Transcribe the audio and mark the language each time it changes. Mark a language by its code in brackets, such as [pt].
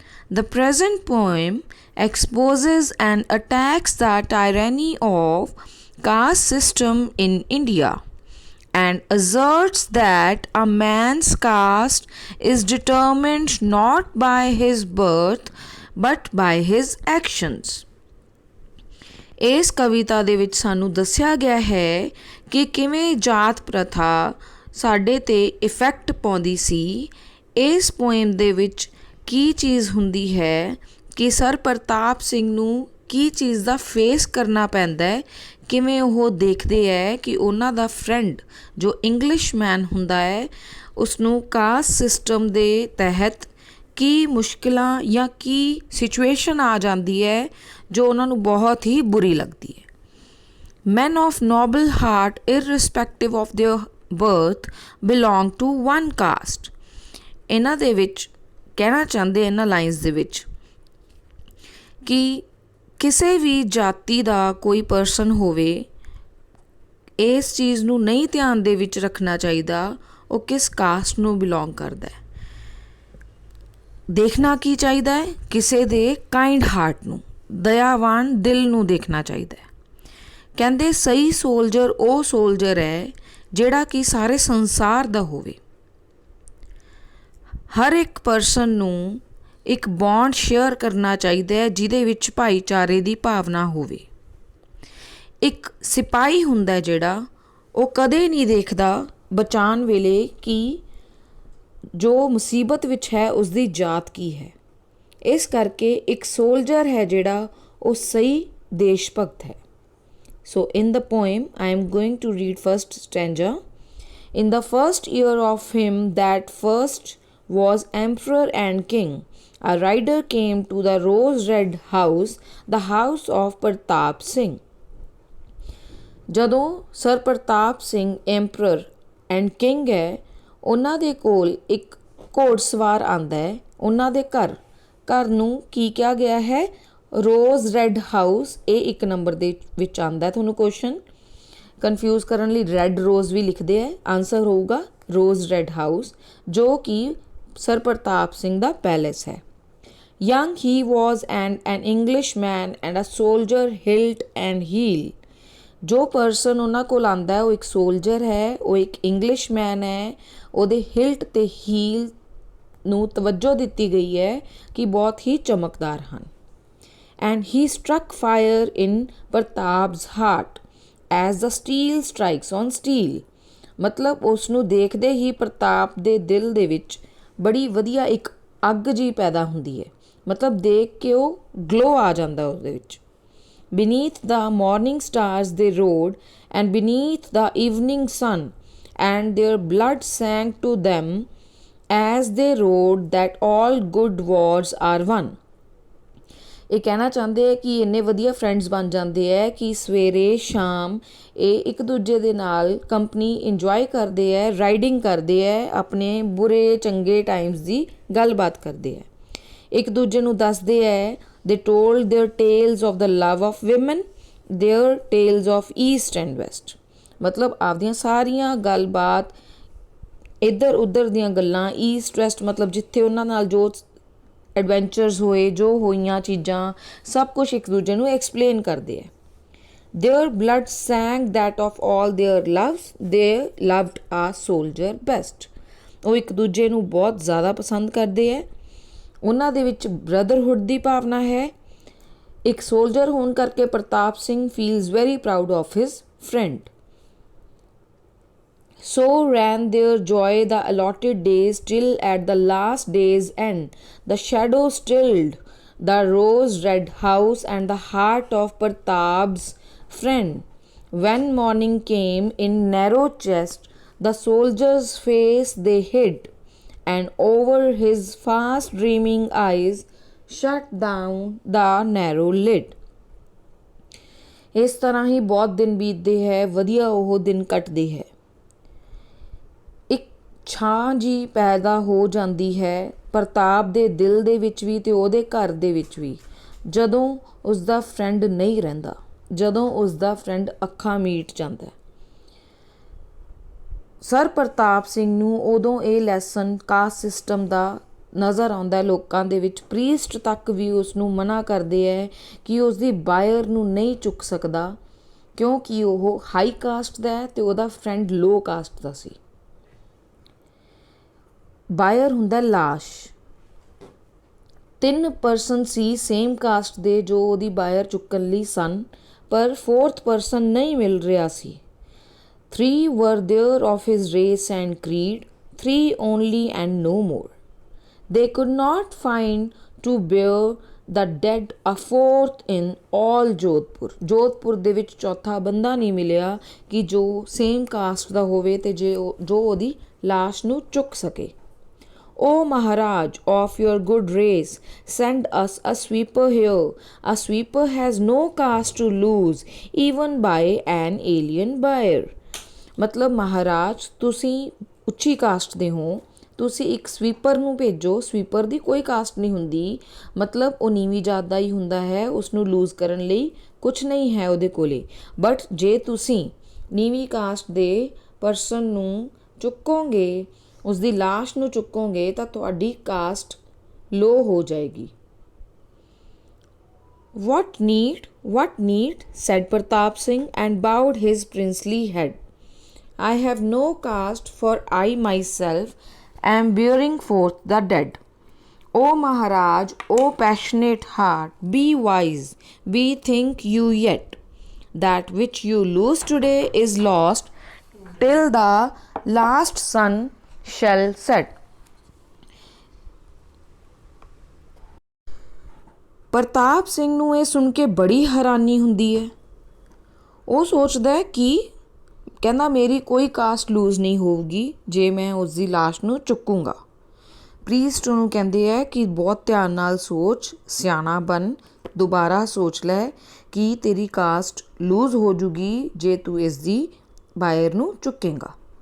[en] The present poem exposes and attacks the tyranny of caste system in India and asserts that a man's caste is determined not by his birth but by his actions. [pa] ਇਸ ਕਵਿਤਾ ਦੇ ਵਿੱਚ ਸਾਨੂੰ ਦੱਸਿਆ ਗਿਆ ਹੈ ਕਿ ਕਿਵੇਂ ਜਾਤ ਪ੍ਰਥਾ ਸਾਡੇ 'ਤੇ ਇਫੈਕਟ ਪਾਉਂਦੀ ਸੀ। ਇਸ ਪੋਇਮ ਦੇ ਵਿੱਚ ਕੀ ਚੀਜ਼ ਹੁੰਦੀ ਹੈ ਕਿ ਸਰ ਪ੍ਰਤਾਪ ਸਿੰਘ ਨੂੰ ਕੀ ਚੀਜ਼ ਦਾ ਫੇਸ ਕਰਨਾ ਪੈਂਦਾ ਹੈ, ਕਿਵੇਂ ਉਹ ਦੇਖਦੇ ਹੈ ਕਿ ਉਹਨਾਂ ਦਾ ਫਰੈਂਡ ਜੋ ਇੰਗਲਿਸ਼ਮੈਨ ਹੁੰਦਾ ਹੈ ਉਸਨੂੰ ਕਾਸਟ ਸਿਸਟਮ ਦੇ ਤਹਿਤ ਕੀ ਮੁਸ਼ਕਿਲਾਂ ਜਾਂ ਕੀ ਸਿਚੁਏਸ਼ਨ ਆ ਜਾਂਦੀ ਹੈ ਜੋ ਉਹਨਾਂ ਨੂੰ ਬਹੁਤ ਹੀ ਬੁਰੀ ਲੱਗਦੀ ਹੈ। [en] Men of noble heart, irrespective of their birth, belong to one caste. [pa] ਇਹਨਾਂ ਦੇ ਵਿੱਚ ਕਹਿਣਾ ਚਾਹੁੰਦੇ ਇਹਨਾਂ ਲਾਈਨਸ ਦੇ ਵਿੱਚ ਕਿ ਕਿਸੇ ਵੀ ਜਾਤੀ ਦਾ ਕੋਈ ਪਰਸਨ ਹੋਵੇ, ਇਸ ਚੀਜ਼ ਨੂੰ ਨਹੀਂ ਧਿਆਨ ਦੇ ਵਿੱਚ ਰੱਖਣਾ ਚਾਹੀਦਾ ਉਹ ਕਿਸ ਕਾਸਟ ਨੂੰ ਬਿਲੋਂਗ ਕਰਦਾ ਹੈ। ਦੇਖਣਾ ਕੀ ਚਾਹੀਦਾ ਹੈ, ਕਿਸੇ ਦੇ ਕਾਈਂਡ ਹਾਰਟ ਨੂੰ, ਦਇਆਵਾਨ ਦਿਲ ਨੂੰ ਦੇਖਣਾ ਚਾਹੀਦਾ ਹੈ। ਕਹਿੰਦੇ ਸਹੀ ਸੋਲਜਰ ਉਹ ਸੋਲਜਰ ਹੈ ਜਿਹੜਾ ਕਿ ਸਾਰੇ ਸੰਸਾਰ ਦਾ ਹੋਵੇ। ਹਰ ਇੱਕ ਪਰਸਨ ਨੂੰ ਇੱਕ ਬੌਂਡ ਸ਼ੇਅਰ ਕਰਨਾ ਚਾਹੀਦਾ ਹੈ ਜਿਹਦੇ ਵਿੱਚ ਭਾਈਚਾਰੇ ਦੀ ਭਾਵਨਾ ਹੋਵੇ। ਇੱਕ ਸਿਪਾਹੀ ਹੁੰਦਾ ਜਿਹੜਾ ਉਹ ਕਦੇ ਨਹੀਂ ਦੇਖਦਾ ਬਚਾਉਣ ਵੇਲੇ ਕਿ ਜੋ ਮੁਸੀਬਤ ਵਿੱਚ ਹੈ ਉਸਦੀ ਜਾਤ ਕੀ ਹੈ। ਇਸ ਕਰਕੇ ਇੱਕ ਸੋਲਜਰ ਹੈ ਜਿਹੜਾ ਉਹ ਸਹੀ ਦੇਸ਼ ਭਗਤ ਹੈ। [en] So in the poem I am going to read first stanza. In the first year of him that first was emperor and king, a rider came to the rose red house, the house of Pratap Singh. [pa] ਜਦੋਂ sir Pratap Singh [en] emperor and king [pa] ਹੈ ਉਹਨਾਂ ਦੇ ਕੋਲ ਇੱਕ ਘੋੜਸਵਾਰ ਆਉਂਦਾ ਹੈ। ਉਹਨਾਂ ਦੇ ਘਰ ਨੂੰ ਕੀ ਕਿਹਾ ਗਿਆ ਹੈ, ਰੋਜ਼ ਰੈੱਡ ਹਾਊਸ। ਇਹ 1 ਨੰਬਰ ਦੇ ਵਿੱਚ ਆਉਂਦਾ। ਤੁਹਾਨੂੰ ਕੁਐਸਚਨ ਕਨਫਿਊਜ਼ ਕਰਨ ਲਈ ਰੈੱਡ ਰੋਜ਼ ਵੀ ਲਿਖਦੇ ਹੈ, ਆਨਸਰ ਹੋਊਗਾ ਰੋਜ਼ ਰੈੱਡ ਹਾਊਸ ਜੋ ਕਿ ਸਰ ਪ੍ਰਤਾਪ ਸਿੰਘ ਦਾ ਪੈਲੇਸ ਹੈ। [en] Young he was and an English man and a soldier hilt and heel. [pa] ਜੋ ਪਰਸਨ ਉਹਨਾਂ ਕੋਲ ਆਉਂਦਾ ਹੈ ਉਹ ਇੱਕ ਸੋਲਜਰ ਹੈ, ਉਹ ਇੱਕ ਇੰਗਲਿਸ਼ ਮੈਨ ਹੈ। ਉਹਦੇ ਹਿਲਟ ਅਤੇ ਹੀਲ ਨੂੰ ਤਵੱਜੋ ਦਿੱਤੀ ਗਈ ਹੈ ਕਿ ਬਹੁਤ ਹੀ ਚਮਕਦਾਰ ਹਨ। [en] And he struck fire in Pratap's heart as the steel strikes on steel. [pa] ਮਤਲਬ ਉਸ ਨੂੰ ਦੇਖਦੇ ਹੀ ਪ੍ਰਤਾਪ ਦੇ ਦਿਲ ਦੇ ਵਿੱਚ ਬੜੀ ਵਧੀਆ ਇੱਕ ਅੱਗ ਜਿਹੀ ਪੈਦਾ ਹੁੰਦੀ ਹੈ। ਮਤਲਬ ਦੇਖ ਕੇ ਉਹ ਗਲੋ ਆ ਜਾਂਦਾ ਉਹਦੇ ਵਿੱਚ। [en] Beneath the morning stars they rode, and beneath the evening sun, and their blood sang to them as they rode that all good wars are won. [pa] ਇਹ ਕਹਿਣਾ ਚਾਹੁੰਦੇ ਹੈ ਕਿ ਇੰਨੇ ਵਧੀਆ ਫਰੈਂਡਸ ਬਣ ਜਾਂਦੇ ਹੈ ਕਿ ਸਵੇਰੇ ਸ਼ਾਮ ਇਹ ਇੱਕ ਦੂਜੇ ਦੇ ਨਾਲ ਕੰਪਨੀ ਇੰਜੋਏ ਕਰਦੇ ਹੈ, ਰਾਈਡਿੰਗ ਕਰਦੇ ਹੈ, ਆਪਣੇ ਬੁਰੇ ਚੰਗੇ ਟਾਈਮਸ ਦੀ ਗੱਲਬਾਤ ਕਰਦੇ ਹੈ, ਇੱਕ ਦੂਜੇ ਨੂੰ ਦੱਸਦੇ ਹੈ। [en] They told their tales of the love of women, their tales of east and west. [pa] ਮਤਲਬ ਆਪਦੀਆਂ ਸਾਰੀਆਂ ਗੱਲਬਾਤ, ਇੱਧਰ ਉੱਧਰ ਦੀਆਂ ਗੱਲਾਂ, ਈਸਟ ਵੈਸਟ ਮਤਲਬ ਜਿੱਥੇ ਉਹਨਾਂ ਨਾਲ ਜੋ ਐਡਵੈਂਚਰਸ ਹੋਏ, ਜੋ ਹੋਈਆਂ ਚੀਜ਼ਾਂ, ਸਭ ਕੁਛ ਇੱਕ ਦੂਜੇ ਨੂੰ ਐਕਸਪਲੇਨ ਕਰਦੇ ਹੈ। [en] Their blood sang that of all their loves, they loved a soldier best. [pa] ਉਹ ਇੱਕ ਦੂਜੇ ਨੂੰ ਬਹੁਤ ਜ਼ਿਆਦਾ ਪਸੰਦ ਕਰਦੇ ਹੈ, ਉਹਨਾਂ ਦੇ ਵਿੱਚ ਬ੍ਰਦਰਹੁੱਡ ਦੀ ਭਾਵਨਾ ਹੈ। ਇੱਕ ਸੋਲਜਰ ਹੋਣ ਕਰਕੇ [en] Pratap Singh feels very proud of his friend. So ran their joy the allotted days till at the last day's end the shadow stilled the rose-red house and the heart of Pratap's friend. When morning came in narrow chest the soldier's face they hid, and over his fast dreaming eyes shut down the narrow lid. [pa] ਇਸ ਤਰ੍ਹਾਂ ਹੀ ਬਹੁਤ ਦਿਨ ਬੀਤਦੇ ਹੈ, ਵਧੀਆ ਉਹ ਦਿਨ ਕੱਟਦੇ ਹੈ। ਛਾਂ ਜੀ ਪੈਦਾ ਹੋ ਜਾਂਦੀ ਹੈ ਪ੍ਰਤਾਪ ਦੇ ਦਿਲ ਦੇ ਵਿੱਚ ਵੀ ਅਤੇ ਉਹਦੇ ਘਰ ਦੇ ਵਿੱਚ ਵੀ, ਜਦੋਂ ਉਸਦਾ ਫਰੈਂਡ ਨਹੀਂ ਰਹਿੰਦਾ, ਜਦੋਂ ਉਸਦਾ ਫਰੈਂਡ ਅੱਖਾਂ ਮੀਟ ਜਾਂਦਾ। ਸਰ ਪ੍ਰਤਾਪ ਸਿੰਘ ਨੂੰ ਉਦੋਂ ਇਹ ਲੈਸਨ ਕਾਸਟ ਸਿਸਟਮ ਦਾ ਨਜ਼ਰ ਆਉਂਦਾ ਲੋਕਾਂ ਦੇ ਵਿੱਚ। ਪ੍ਰੀਸਟ ਤੱਕ ਵੀ ਉਸ ਨੂੰ ਮਨਾ ਕਰਦੇ ਹੈ ਕਿ ਉਸਦੀ ਬਾਇਰ ਨੂੰ ਨਹੀਂ ਚੁੱਕ ਸਕਦਾ, ਕਿਉਂਕਿ ਉਹ ਹਾਈ ਕਾਸਟ ਦਾ ਹੈ ਅਤੇ ਉਹਦਾ ਫਰੈਂਡ ਲੋ ਕਾਸਟ ਦਾ ਸੀ। ਬਾਇਰ ਹੁੰਦਾ ਲਾਸ਼। 3 ਪਰਸਨ ਸੀ ਸੇਮ ਕਾਸਟ ਦੇ ਜੋ ਉਹਦੀ ਬਾਇਰ ਚੁੱਕਣ ਲਈ ਸਨ, ਪਰ 4th ਪਰਸਨ ਨਹੀਂ ਮਿਲ ਰਿਹਾ ਸੀ। [en] 3 were there of his race and creed, 3 only and no more. They could not find to bear the dead a 4th in all Jodhpur. [pa] Jodhpur ਦੇ ਵਿੱਚ ਚੌਥਾ ਬੰਦਾ ਨਹੀਂ ਮਿਲਿਆ ਕਿ ਜੋ ਸੇਮ ਕਾਸਟ ਦਾ ਹੋਵੇ ਅਤੇ ਜੋ ਉਹਦੀ ਲਾਸ਼ ਨੂੰ ਚੁੱਕ ਸਕੇ। [en] O Maharaj, of your good race, send us a sweeper here. A sweeper has no caste to lose, even by an alien buyer. [pa] ਮਤਲਬ ਮਹਾਰਾਜ ਤੁਸੀਂ ਉੱਚੀ ਕਾਸਟ ਦੇ ਹੋ, ਤੁਸੀਂ ਇੱਕ ਸਵੀਪਰ ਨੂੰ ਭੇਜੋ। ਸਵੀਪਰ ਦੀ ਕੋਈ ਕਾਸਟ ਨਹੀਂ ਹੁੰਦੀ, ਮਤਲਬ ਉਹ ਨੀਵੀਂ ਜਾਤ ਦਾ ਹੀ ਹੁੰਦਾ ਹੈ, ਉਸਨੂੰ ਲੂਜ਼ ਕਰਨ ਲਈ ਕੁਛ ਨਹੀਂ ਹੈ ਉਹਦੇ ਕੋਲੇ। ਬਟ ਜੇ ਤੁਸੀਂ ਨੀਵੀਂ ਕਾਸਟ ਦੇ ਪਰਸਨ ਨੂੰ ਚੁੱਕੋਗੇ, ਉਸਦੀ ਲਾਸ਼ ਨੂੰ ਚੁੱਕੋਗੇ, ਤਾਂ ਤੁਹਾਡੀ ਕਾਸਟ ਲੋ ਹੋ ਜਾਏਗੀ। [en] What need, said Pratap Singh and bowed his princely head. I have no caste, for I myself am bearing forth the dead. O Maharaj, O passionate heart, be wise, bethink you yet. That which you lose today is lost till the last sun shall set. [pa] ਪ੍ਰਤਾਪ ਸਿੰਘ ਨੂੰ ਇਹ ਸੁਣ ਕੇ ਬੜੀ ਹੈਰਾਨੀ ਹੁੰਦੀ ਹੈ। ਉਹ ਸੋਚਦਾ ਹੈ ਕਿ ਕਹਿੰਦਾ ਮੇਰੀ ਕੋਈ ਕਾਸਟ ਲੂਜ਼ ਨਹੀਂ ਹੋਊਗੀ ਜੇ ਮੈਂ ਉਸ ਦੀ ਲਾਸ਼ ਨੂੰ ਚੁੱਕੂੰਗਾ। ਪ੍ਰੀਸਟ ਉਹਨੂੰ ਕਹਿੰਦੇ ਹੈ ਕਿ ਬਹੁਤ ਧਿਆਨ ਨਾਲ ਸੋਚ, ਸਿਆਣਾ ਬਣ, ਦੁਬਾਰਾ ਸੋਚ ਲੈ ਕਿ ਤੇਰੀ ਕਾਸਟ ਲੂਜ਼ ਹੋ ਜੂਗੀ ਜੇ ਤੂੰ ਇਸ ਦੀ ਬਾਇਰ ਨੂੰ ਚੁੱਕੇਂਗਾ।